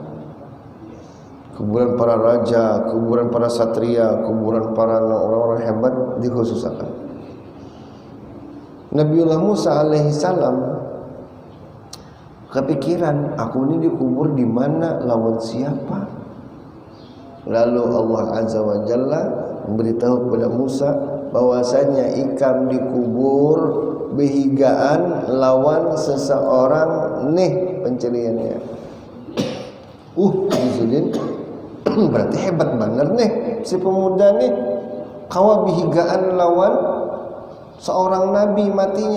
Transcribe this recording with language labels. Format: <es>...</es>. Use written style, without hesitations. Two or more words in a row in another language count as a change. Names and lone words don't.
<id>Kuburan para raja, kuburan para satria, kuburan para orang-orang hebat dikhususkan. Nabiullah Musa alaihi salam kepikiran, aku ini dikubur di mana, lawan siapa? Lalu Allah Azza wa Jalla memberitahu kepada Musa bahwasanya</id> <bjn>ikam dikubur behigaan</bjn> <id>lawan seseorang nih pencariannya.</id> <bjn>Izinin berarti hebat bener nih si pemuda nih kawa behigaan lawan seorang nabi matinya.</bjn>